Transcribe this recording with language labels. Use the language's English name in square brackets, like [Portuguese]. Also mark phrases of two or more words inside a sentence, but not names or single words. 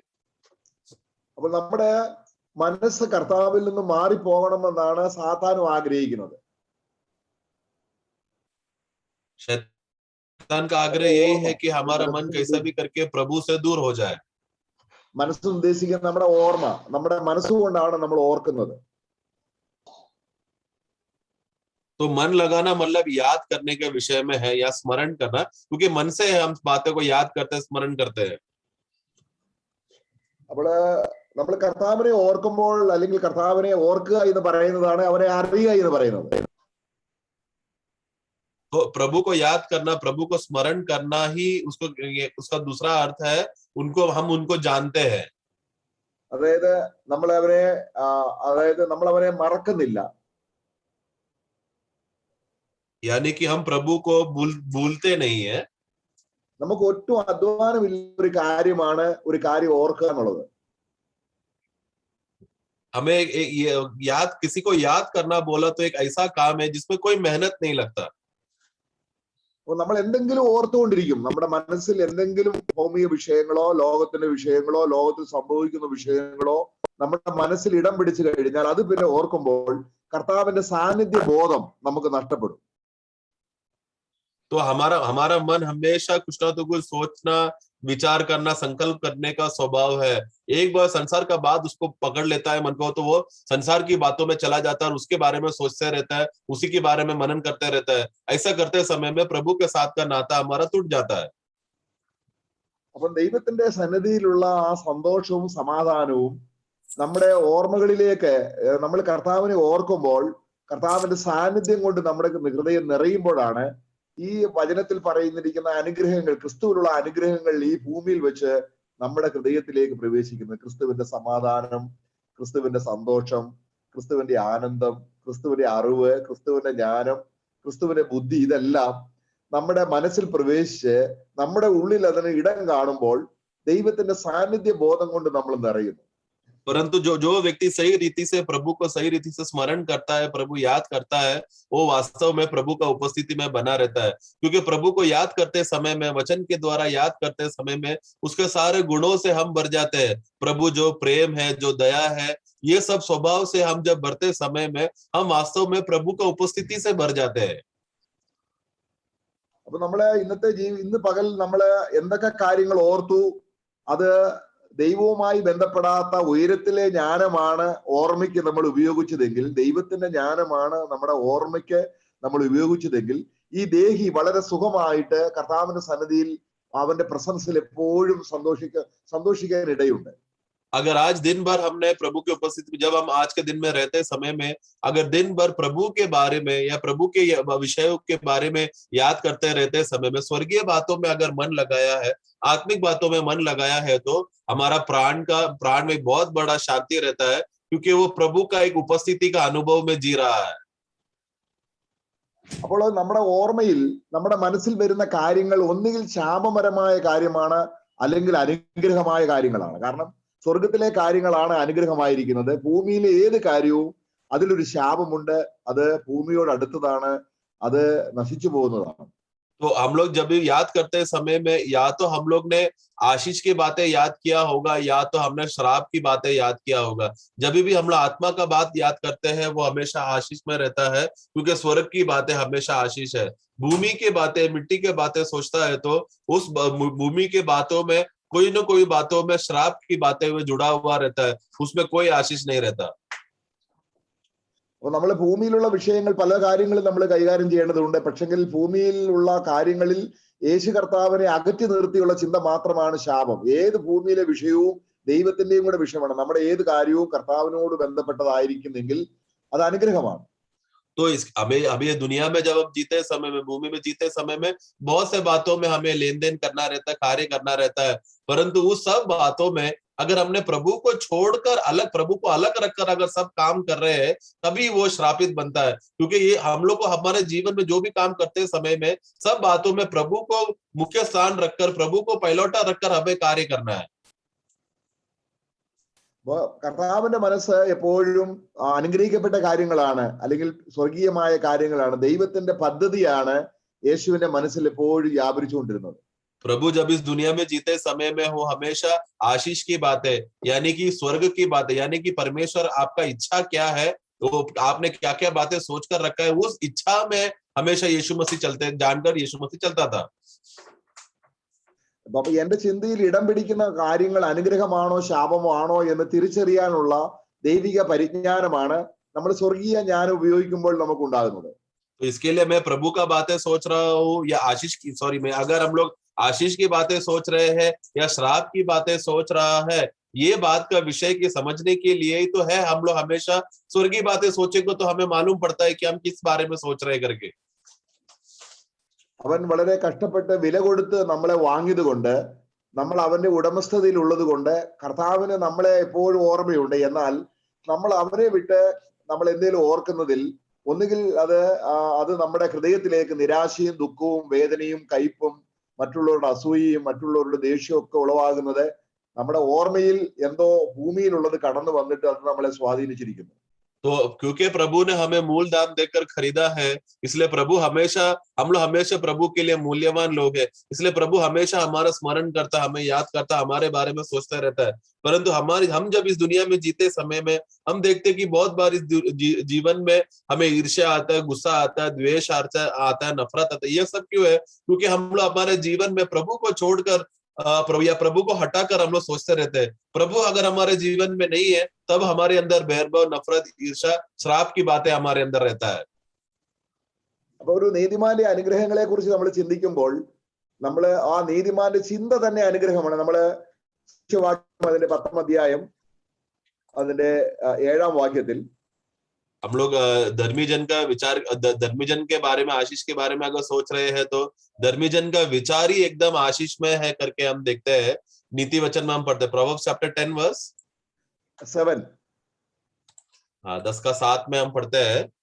[Malayalam] അപ്പോൾ നമ്മുടെ മനസ്സ് കർത്താവിൽ നിന്ന് മാറിപ്പോകണമെന്നാണ് സാത്താനും ആഗ്രഹിക്കുന്നത്. [Hindi] शैतान का आग्रह यही है कि हमारा मन कैसा भी करके प्रभु से दूर हो जाए। [Malayalam] മനസ്സ് ഉദ്ദേശിക്കുന്ന നമ്മുടെ ഓർമ്മ, നമ്മുടെ മനസ്സുകൊണ്ടാണ് നമ്മൾ ഓർക്കുന്നത്. [Hindi] तो मन लगाना मतलब याद करने के विषय में है या स्मरण करना, क्योंकि मन से हम बातों को याद करते हैं, स्मरण करते हैं। [Malayalam] അപ്പോൾ നമ്മൾ കർത്താവിനെ ഓർക്കുമ്പോൾ അല്ലെങ്കിൽ കർത്താവിനെ ഓർക്കുക എന്ന് പറയുന്നതാണ് അവനെ അറിയുക എന്ന് പറയുന്നത്. [Hindi] तो प्रभु को याद करना, प्रभु को स्मरण करना ही उसका दूसरा अर्थ है, हम उनको जानते हैं। [Malayalam] അതായത് നമ്മൾ അവനെ മറക്കുന്നില്ല. [Hindi] यानी कि हम प्रभु को भूलते नहीं है। [Malayalam] നമുക്ക് ഒട്ടും അധ്വാനമില്ല ഒരു കാര്യമാണ് ഒരു കാര്യം ഓർക്കുക എന്നുള്ളത്. [Hindi] हमें याद, किसी को याद करना बोला तो एक ऐसा काम है जिसमें कोई मेहनत नहीं लगता। [Malayalam] നമ്മൾ എന്തെങ്കിലും ഓർത്തുകൊണ്ടിരിക്കും, നമ്മുടെ മനസ്സിൽ എന്തെങ്കിലും ഭൗമിക വിഷയങ്ങളോ ലോകത്തിന്റെ വിഷയങ്ങളോ ലോകത്തിൽ സംഭവിക്കുന്ന വിഷയങ്ങളോ നമ്മുടെ മനസ്സിൽ ഇടം പിടിച്ചു കഴിഞ്ഞാൽ അത് പിന്നെ ഓർക്കുമ്പോൾ കർത്താവിന്റെ സാന്നിധ്യ ബോധം നമുക്ക് നഷ്ടപ്പെടും. [Hindi] तो हमारा मन हमेशा कुछ ना तो कुछ सोचना, विचार करना, संकल्प करने का स्वभाव है। एक बार संसार का बात उसको पकड़ लेता है मन को, तो वो संसार की बातों में चला जाता है और उसके बारे में सोचते रहता है, उसी के बारे में मनन करते रहता है। ऐसा करते समय में प्रभु के साथ का नाता हमारा टूट जाता है। [Malayalam] അപ്പം ദൈവത്തിന്റെ സന്നിധിയിലുള്ള ആ സന്തോഷവും സമാധാനവും നമ്മുടെ ഓർമ്മകളിലേക്ക് നമ്മൾ കർത്താവിനെ ഓർക്കുമ്പോൾ കർത്താവിന്റെ സാന്നിധ്യം കൊണ്ട് നമ്മുടെ ഹൃദയം നിറയുമ്പോഴാണ് ഈ വചനത്തിൽ പറയുന്നിരിക്കുന്ന അനുഗ്രഹങ്ങൾ, ക്രിസ്തുവിലുള്ള അനുഗ്രഹങ്ങൾ ഈ ഭൂമിയിൽ വെച്ച് നമ്മുടെ ഹൃദയത്തിലേക്ക് പ്രവേശിക്കുന്നത്. ക്രിസ്തുവിന്റെ സമാധാനം, ക്രിസ്തുവിന്റെ സന്തോഷം, ക്രിസ്തുവിന്റെ ആനന്ദം, ക്രിസ്തുവിന്റെ അറിവ്, ക്രിസ്തുവിന്റെ ജ്ഞാനം, ക്രിസ്തുവിന്റെ ബുദ്ധി, ഇതെല്ലാം നമ്മുടെ മനസ്സിൽ പ്രവേശിച്ച് നമ്മുടെ ഉള്ളിൽ അതിന് ഇടം കാണുമ്പോൾ ദൈവത്തിന്റെ സാന്നിധ്യ ബോധം കൊണ്ട് നമ്മൾ നിറയുന്നു. [Hindi] परंतु जो जो व्यक्ति सही रीति से प्रभु को सही रीति से स्मरण करता है, प्रभु याद करता है, वो वास्तव में प्रभु का उपस्थिति में बना रहता है। क्योंकि प्रभु को याद करते समय में, वचन के द्वारा याद करते समय में उसके सारे गुणों से हम भर जाते हैं। प्रभु जो प्रेम है, जो दया है, ये सब स्वभाव से हम जब भरते समय में हम वास्तव में प्रभु का उपस्थिति से भर जाते हैं। [Malayalam] അപ്പൊ നമ്മള് ഇന്ന് പകൽ നമ്മള് എന്തൊക്കെ കാര്യങ്ങൾ ഓർത്തു, അത് ദൈവവുമായി ബന്ധപ്പെടാത്ത ഉയരത്തിലെ ജ്ഞാനമാണ് ഓർമ്മയ്ക്ക് നമ്മൾ ഉപയോഗിച്ചതെങ്കിൽ, ദൈവത്തിന്റെ ജ്ഞാനമാണ് നമ്മുടെ ഓർമ്മയ്ക്ക് നമ്മൾ ഉപയോഗിച്ചതെങ്കിൽ, ഈ ദേഹി വളരെ സുഖമായിട്ട് കർത്താവിന്റെ സന്നിധിയിൽ അവന്റെ പ്രസൻസിൽ എപ്പോഴും സന്തോഷിക്കാൻ ഇടയുണ്ട്. [Hindi] अगर आज दिन भर हमने प्रभु की उपस्थिति में, जब हम आज के दिन में रहते समय में अगर दिन भर प्रभु के बारे में या प्रभु के विषयों के बारे में याद करते रहते समय में, स्वर्गीय बातों में अगर मन लगाया है, आत्मिक बातों में मन लगाया है, तो हमारा प्राण में बहुत बड़ा शांति रहता है, क्योंकि वो प्रभु का एक उपस्थिति का अनुभव में जी रहा है। [Malayalam] അപ്പോൾ നമ്മുടെ ഓർമ്മയിൽ, നമ്മുടെ മനസ്സിൽ വരുന്ന കാര്യങ്ങൾ ഒന്നുകിൽ ശാപപരമായ കാര്യമാണ്, അല്ലെങ്കിൽ അനുഗ്രഹമായ കാര്യങ്ങളാണ്. കാരണം സ്വർഗത്തിലെ കാര്യങ്ങളാണ് അനുഗ്രഹമായിരിക്കുന്നത്. ഭൂമിയിലെ ഏത് കാര്യവും അതിലൊരു ശാപമുണ്ട്, അത് ഭൂമിയോട് അടുത്തതാണ്, അത് നശിച്ചു പോകുന്നതാണ്. [Hindi] तो हम लोग जब भी याद करते समय में या तो हम लोग ने आशीष की बातें याद किया होगा, या तो हमने श्राप की बातें याद किया होगा। जब भी हम लोग आत्मा का बात याद करते हैं, वो हमेशा आशीष में रहता है, क्योंकि स्वर्ग की बातें हमेशा आशीष है। भूमि की बातें, मिट्टी के बातें सोचता है तो उस भूमि के बातों में कोई न कोई बातों में श्राप की बातें में जुड़ा हुआ रहता है, उसमें कोई आशीष नहीं रहता। [Malayalam] അപ്പൊ നമ്മള് ഭൂമിയിലുള്ള വിഷയങ്ങൾ, പല കാര്യങ്ങളും നമ്മൾ കൈകാര്യം ചെയ്യേണ്ടതുണ്ട്. പക്ഷെങ്കിൽ ഭൂമിയിലുള്ള കാര്യങ്ങളിൽ യേശു കർത്താവിനെ അകറ്റി നിർത്തിയുള്ള ചിന്ത മാത്രമാണ് ശാപം. ഏത് ഭൂമിയിലെ വിഷയവും ദൈവത്തിന്റെയും കൂടെ വിഷയമാണ്. നമ്മുടെ ഏത് കാര്യവും കർത്താവിനോട് ബന്ധപ്പെട്ടതായിരിക്കുന്നെങ്കിൽ അത് അനുഗ്രഹമാണ്. [Hindi] तो अभी दुनिया में जब हम जीते समय में, भूमि में जीते समय में बहुत से बातों में हमें लेन देन करना रहता है, कार्य करना रहता है, परंतु उस सब बातों में अगर हमने प्रभु को छोड़कर प्रभु को अलग रखकर अगर सब काम कर रहे हैं, तभी वो श्रापित बनता है। क्योंकि ये हम लोग को हमारे जीवन में जो भी काम करते समय में सब बातों में प्रभु को मुख्य स्थान रखकर, प्रभु को पहलौटा रखकर हमें कार्य करना है। [Malayalam] കർത്താവിന്റെ മനസ്സ് എപ്പോഴും അനുഗ്രഹിക്കപ്പെട്ട കാര്യങ്ങളാണ്, അല്ലെങ്കിൽ സ്വർഗീയമായ കാര്യങ്ങളാണ്. ദൈവത്തിന്റെ പദ്ധതിയാണ് യേശുവിന്റെ മനസ്സിൽ എപ്പോഴും വ്യാപരിച്ചുകൊണ്ടിരുന്നത്. [Hindi] प्रभु जब इस दुनिया में जीते समय में वो हमेशा आशीष की बात है, यानी कि स्वर्ग की बात है, यानी कि परमेश्वर आपका इच्छा क्या है, तो आपने क्या क्या बातें सोचकर रखा है, उस इच्छा में हमेशा यीशु मसीह जानकर यीशु मसीह चलता था। [Malayalam] അപ്പൊ എന്റെ ചിന്തയിൽ ഇടം പിടിക്കുന്ന കാര്യങ്ങൾ അനുഗ്രഹമാണോ ശാപമാണോ എന്ന് തിരിച്ചറിയാനുള്ള ദൈവിക പരിജ്ഞാനമാണ് നമ്മൾ സ്വർഗീയ ജ്ഞാനം ഉപയോഗിക്കുമ്പോൾ നമുക്ക് ഉണ്ടാകുന്നത്. [Hindi] तो इसके लिए मैं प्रभु का बातें सोच रहा हूँ या अगर हम लोग आशीष की बातें सोच रहे हैं या श्राप की बातें सोच रहा है, ये बात का विषय की समझने के लिए ही तो है। हम लोग हमेशा स्वर्गीय बातें सोचेंगे तो हमें मालूम पड़ता है कि हम किस बारे में सोच रहे करके। [Malayalam] അവൻ വളരെ കഷ്ടപ്പെട്ട് വില കൊടുത്ത് നമ്മളെ വാങ്ങിയത് കൊണ്ട്, നമ്മൾ അവന്റെ ഉടമസ്ഥതയിൽ ഉള്ളത് കൊണ്ട് കർത്താവിന് നമ്മളെ എപ്പോഴും ഓർമ്മയുണ്ട്. എന്നാൽ നമ്മൾ അവനെ വിട്ട് നമ്മൾ എന്തെങ്കിലും ഓർക്കുന്നതിൽ ഒന്നുകിൽ അത് നമ്മുടെ ഹൃദയത്തിലേക്ക് നിരാശയും ദുഃഖവും വേദനയും കയ്പും മറ്റുള്ളവരുടെ അസൂയയും മറ്റുള്ളവരുടെ ദേഷ്യവും ഒക്കെ ഉളവാകുന്നത് നമ്മുടെ ഓർമ്മയിൽ എന്തോ ഭൂമിയിലുള്ളത് കടന്നു വന്നിട്ട് അത് നമ്മളെ സ്വാധീനിച്ചിരിക്കുന്നു. [Hindi] तो क्योंकि प्रभु ने हमें मूल दाम देकर खरीदा है, इसलिए हम लोग हमेशा प्रभु के लिए मूल्यवान लोग हैं। इसलिए प्रभु हमेशा हमारा स्मरण करता, हमें याद करता, हमारे बारे में सोचता रहता है। परंतु हम जब इस दुनिया में जीते समय में हम देखते कि बहुत बार इस जीवन में हमें ईर्ष्या आता है, गुस्सा आता है, द्वेष आता है, नफरत आता है। ये सब क्यों है? क्योंकि हम लोग हमारे जीवन में प्रभु को छोड़कर प्रभु को हटाकर हम लोग सोचते रहते हैं। प्रभु अगर हमारे जीवन में नहीं है, तब हमारे अंदर भेदभाव, नफरत, ईर्ष्या, श्राप की बातें हमारे अंदर रहता है। [Malayalam] അപ്പൊ ഒരു നീതിമാന്റെ അനുഗ്രഹങ്ങളെ കുറിച്ച് നമ്മൾ ചിന്തിക്കുമ്പോൾ നമ്മള് ആ നീതിമാന്റെ ചിന്ത തന്നെ അനുഗ്രഹമാണ്. നമ്മള് അതിന്റെ 10ാം അധ്യായം അതിന്റെ 7ാം വാക്യത്തിൽ [Hindi] हम लोग धर्मी जन का विचार, धर्मी जन के बारे में, आशीष के बारे में अगर सोच रहे हैं तो धर्मी जन का विचार ही एकदम आशीषमय है करके हम देखते हैं। नीति वचन में हम पढ़ते हैं [English] Proverbs chapter 10 verse [Hindi] 7. हाँ 10 का 7 में हम पढ़ते हैं।